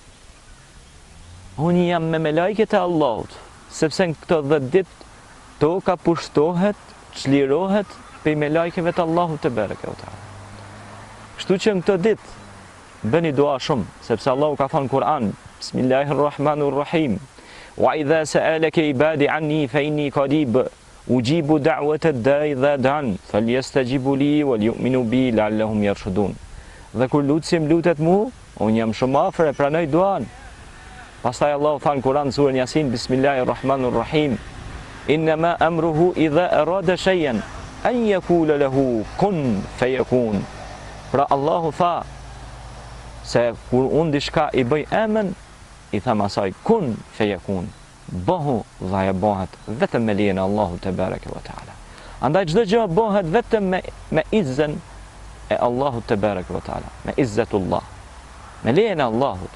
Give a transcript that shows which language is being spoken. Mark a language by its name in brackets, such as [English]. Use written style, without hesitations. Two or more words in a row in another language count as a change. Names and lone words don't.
[Albanian] Unë jam me melajket e Allahut, sepse në këto 10 ditë toka pushtohet, çlirohet pe melajkeve të Allahut [Arabic] تبارك وتعالى. [Albanian] Kështu që në këto ditë bëni dua shumë, sepse Allahu ka thënë në Kur'an, Bismillahirrahmanirrahim, [Arabic] "وإذا سألك عبادي عني فإني قريب أجيب دعوة الداع إذا دعان فليستجيبوا لي وليؤمنوا بي لعلهم يرشدون." [Albanian] Dhe kur lutsim lutet mu, unë jam shumë afër e pranoj duan. Pastaj Allahu than në Kur'an surën Yasin, Bismillahirrahmanirrahim, [Arabic] "إنما أمره إذا أراد شيئا أن يقول له كن فيكون." [Albanian] Pra Allahu tha se kur unë diçka i bëj emën, i tham asaj [Arabic] كن فيكون, [Albanian] bëhu dhe ajo bëhet vetëm me lejen e Allahut [Arabic] تبارك وتعالى. [Albanian] Andaj çdo gjë bëhet vetëm me izzën e Allahut [Arabic] تبارك وتعالى, [Albanian] me izzatullah, me lejen e Allahut.